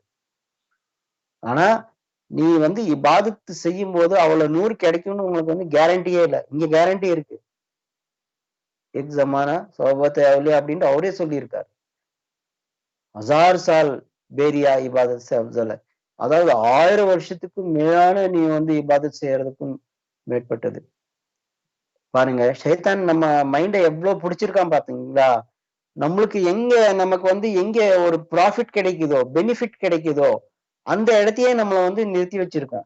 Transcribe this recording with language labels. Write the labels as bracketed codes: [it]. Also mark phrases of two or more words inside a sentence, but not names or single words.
[ta] ஆனா, நீ வந்து இபாதத்து செய்யும்போது அவ்வளோ நூறு கிடைக்கும்னு உங்களுக்கு வந்து கேரண்டியே இல்ல. இங்க கேரண்டி இருக்கு. [fa] "یک زمانه صحبت اولیا" [ta] அப்படின்ட்டு அவரே சொல்லியிருக்காரு. [fa] "هزار سال بی‌ریا عبادت [ur] سے افضل ہے." [ta] அதாவது 1000 வருஷத்துக்கு மேலான நீ வந்து இபாதத் செய்யறதுக்கும் மேற்பட்டது. பாருங்க, ஷைத்தான் நம்ம மைண்ட எவ்ளோ புடிச்சிருக்கான் பாத்தீங்களா? நம்மளுக்கு நமக்கு வந்து எங்க ஒரு ப்ராஃபிட் கிடைக்குதோ, பெனிஃபிட் கிடைக்குதோ, அந்த இடத்தையே நம்மள வந்து நிறுத்தி வச்சிருக்கான்.